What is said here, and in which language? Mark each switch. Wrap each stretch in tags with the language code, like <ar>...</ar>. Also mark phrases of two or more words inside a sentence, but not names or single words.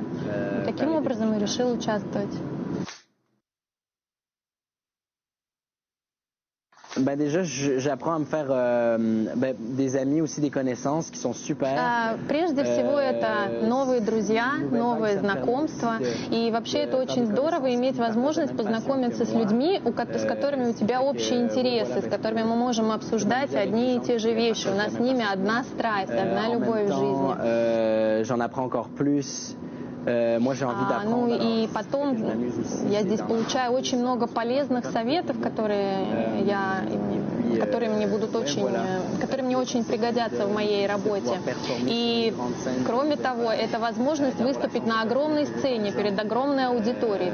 <ru>Таким образом и решил участвовать.</ru> <fr>Ben déjà, j'apprends à me faire des amis, aussi des connaissances qui sont super.</fr> <ru>Прежде всего, это новые друзья, новые знакомства. И вообще это очень здорово иметь возможность познакомиться с людьми, с которыми у тебя общие интересы, с которыми мы можем обсуждать одни и те же вещи. У нас с ними одна страсть, одна любовь в жизни.</ru> <fr>J'en apprends encore plus. Moi, j'ai envie d'apprendre.</fr> <ru>Ну и потом я здесь получаю очень много полезных советов, которые мне очень пригодятся в моей работе. И кроме того, это возможность выступить на огромной сцене перед огромной аудиторией.</ru>